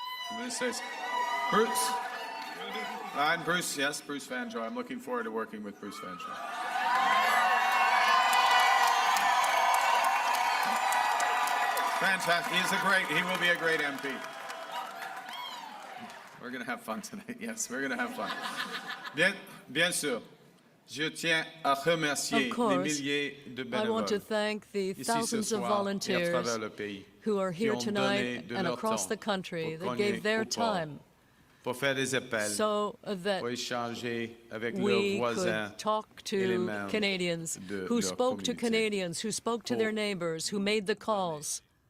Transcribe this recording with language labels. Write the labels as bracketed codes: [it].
[en] I'm going to say, Bruce. And Bruce, yes, Bruce Vanjo. I'm looking forward to working with Bruce Vanjo. Fantastic. He will be a great MP. We're going to have fun tonight. Yes, we're going to have fun. [fr] Bien sûr. Je tiens à remercier les milliers de bénévoles. [en] I want to thank the thousands of volunteers who are here tonight and across the country that gave their time so that we could talk to Canadians, who spoke to Canadians, who spoke to their neighbors, who made the calls.